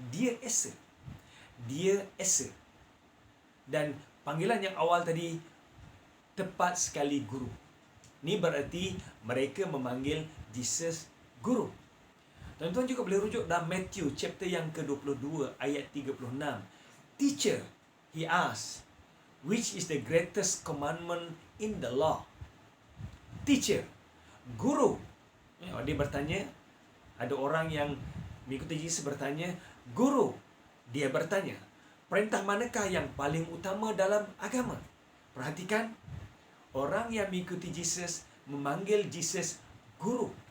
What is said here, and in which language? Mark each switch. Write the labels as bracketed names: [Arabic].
[Malay] Dia Esa. Dia Esa. Dan panggilan yang awal tadi tepat sekali guru. Ini berarti mereka memanggil Jesus guru. Tuan-tuan juga boleh rujuk dalam Matthew chapter yang ke-22 ayat 36. [English] Teacher, he asked, which is the greatest commandment in the law? [Malay] Teacher, guru. Dia bertanya, ada orang yang mengikuti Jesus bertanya, guru. Dia bertanya, perintah manakah yang paling utama dalam agama? Perhatikan, orang yang mengikuti Jesus memanggil Jesus guru.